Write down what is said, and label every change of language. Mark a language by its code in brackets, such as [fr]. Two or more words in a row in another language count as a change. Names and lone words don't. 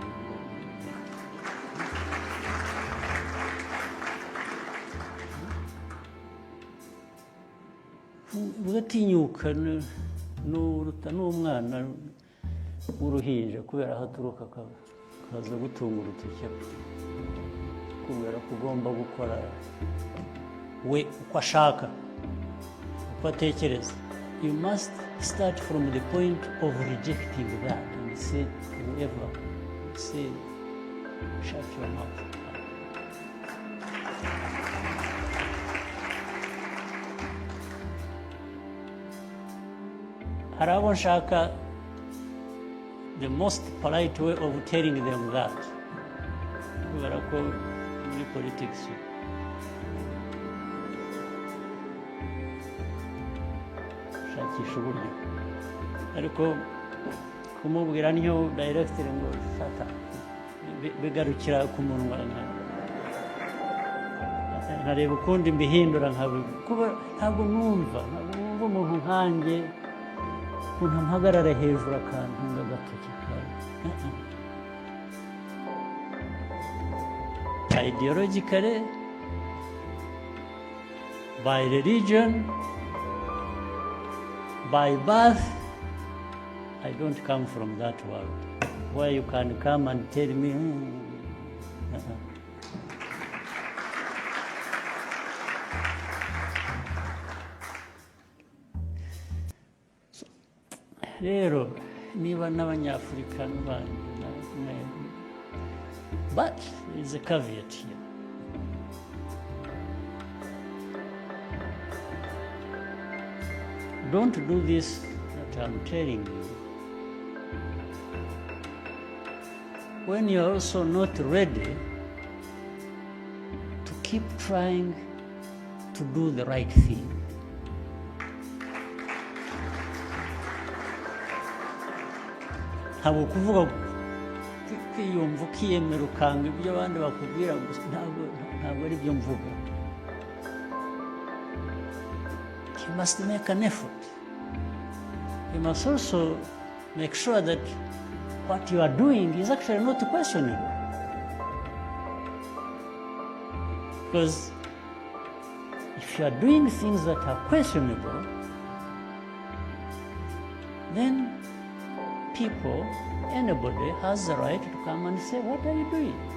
[rw] Ugatinyuka n'umwana w'uruhinja kubera aho aturuka akaza gutunga urutoki kubera ko ugomba gukora we uko ashaka, uko atekereza. [en] You must start from the point of rejecting that and say, whoever say, shut your mouth. [rw] Hari abo nshaka, [en] the most polite way of telling them that, [rw] kubera ko muri politics shakisha uburyo, ariko kumubwira niyo directly ngo shata bigarukira ku munwa, nkareba ukundi mbihindura kuba ntabwo numva umuntu nkanjye ukuntu mpagarara hejuru akantunga agatoki kawe. [en] Ideologically, by religion, by birth, I don't come from that world where you can come and tell me [rw] rero niba n'Abanyafurika n'abandi, [en] but there is a caveat here. Don't do this that I'm telling you when you're also not ready to keep trying to do the right thing. [rw] Ntabwo kuvuga kwiyumva ukiyemera ukanga ibyo abandi bakubwira gusa, ntabwo ari byo mvuga. [en] you must make an effort. You must also make sure that what you are doing is actually not questionable. Because if you are doing things that are questionable, then people, anybody has the right to come and say, what are you doing?